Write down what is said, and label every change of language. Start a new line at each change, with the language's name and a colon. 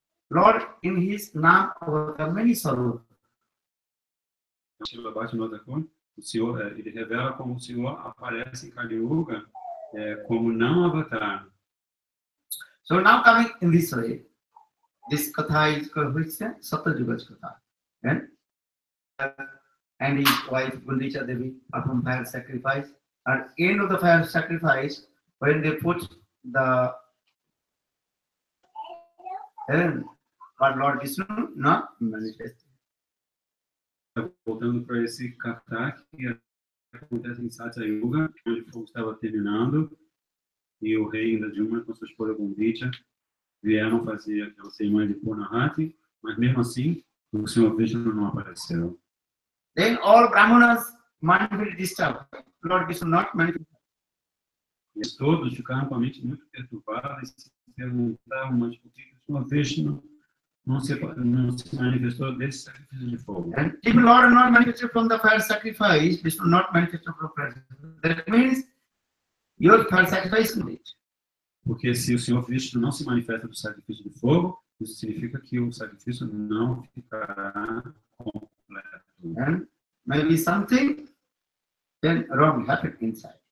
English: Lord, in his Nam Avatar, many Sarupa.
Portuguese: Srila Bhaktivinoda Thakur, o Senhor, ele revela como o Senhor aparece em Kali Yuga como não avatar.
English: So now coming in this way, this katha is called which Satyayuga's katha. And his wife Gundicha Devi perform fire sacrifice. At end of the fire sacrifice, when they put the but Lord Vishnu not manifested.
Portuguese: Voltando para esse kata que acontece em Satya Yuga, onde o fogo estava terminando e o rei ainda Juma com sua esposa Gundicha vieram fazer aquela cerimônia de Purnahati, mas mesmo assim o Senhor Vishnu não apareceu.
English: Then all Brahmanas manifested disturbed. Lord Vishnu not manifested.
Portuguese: E todos ficaram com a mente muito perturbada e se perguntavam, mas por que o Senhor Vishnu não se manifestou desse sacrifício de fogo?
English: And if Lord not manifested from the fire sacrifice, Vishnu not manifested from fire sacrifice. That means your fire sacrifice is it.
Portuguese: Porque se o Senhor Vishnu não se manifesta do sacrifício de fogo, isso significa que o sacrifício não ficará completo.
English: And maybe something then wrong happened inside.